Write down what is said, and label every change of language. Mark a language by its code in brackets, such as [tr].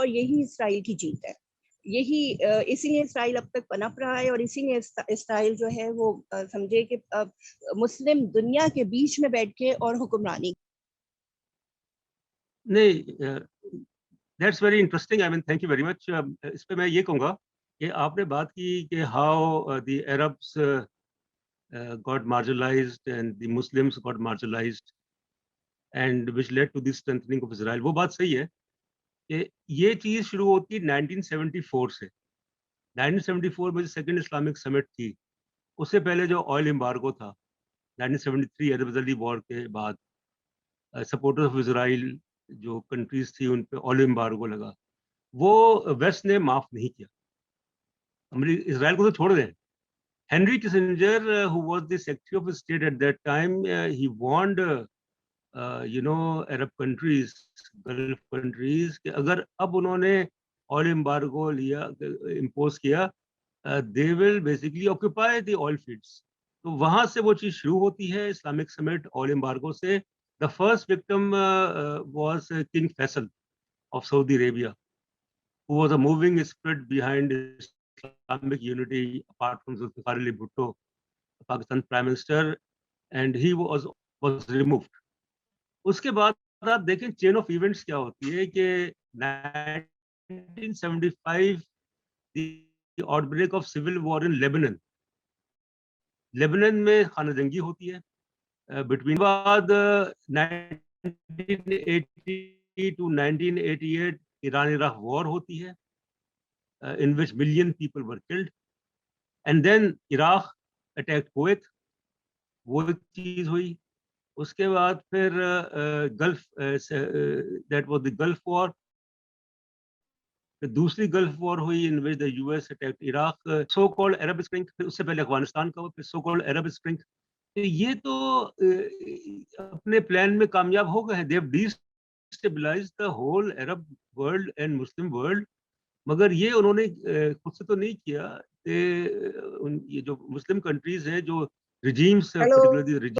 [ur] اور یہی اسرائیل کی جیت ہے, اسی لیے اسرائیل اب تک پنپ رہا ہے, اور اسی لیے اسرائیل جو ہے وہ سمجھے کہ مسلم دنیا کے بیچ میں بیٹھ کے اور حکمرانی. [en] نہیں, that's very interesting. I mean thank you very much. [ur] اس پہ میں یہ کہوں گا کہ آپ نے بات کی کہ how the Arabs [en] got marginalized and the Muslims got marginalized and which led to the strengthening of Israel. [ur] وہ بات صحیح ہے کہ یہ چیز شروع ہوتی ہے 1974 سے. 1974 میں جو سیکنڈ اسلامک سمٹ تھی, اس سے پہلے جو آئل امبارگو تھا 1973 عرب اسرائیلی وار کے بعد, سپورٹر آف اسرائیل جو کنٹریز تھی ان پہ آئل امبارگو لگا, وہ ویسٹ نے معاف نہیں کیا. اسرائیل کو تو چھوڑ دیں. [en] Henry Kissinger, who was the Secretary of State at that time, he warned, Arab countries, Gulf countries, [ur] کہ اگر اب انہوں نے [en] oil embargo impose کیا, they will basically occupy the oil fields. [ur] تو وہاں سے وہ چیز شروع ہوتی ہے, اسلامک سمٹ oil embargo سے. [en] The first victim was King Faisal of Saudi Arabia, who was a moving spirit behind Islamic unity apart from Zulfikar Ali Bhutto, Pakistan Prime Minister, and he was removed. [ur] اس کے بعد آپ دیکھیں chain of events کیا ہوتی ہے کہ 1975 [en] the outbreak of civil war in Lebanon. [ur] لیبنن میں خانہ جنگی ہوتی ہے بٹوین بعد 1980 to 1988 ایران عراق وار ہوتی ہے [en] in which million people were killed, and then Iraq attacked Kuwait. [ur] وہ ایک چیز ہوئی. اس کے بعد پھر golf, [en] that was the Gulf War. [ur] دوسری گلف وار ہوئی [en] in which the US attacked Iraq, so called Arab Spring. [ur] پھر اس سے پہلے افغانستان کا ہوا, پھر [en] so called Arab Spring. [ur] یہ تو اپنے پلان میں کامیاب ہو گئے ہیں. [en] They have destabilized the whole Arab world and Muslim world. [ur] مگر یہ انہوں نے خود سے تو نہیں کیا کہ یہ جو مسلم کنٹریز ہیں جو regimes, particularly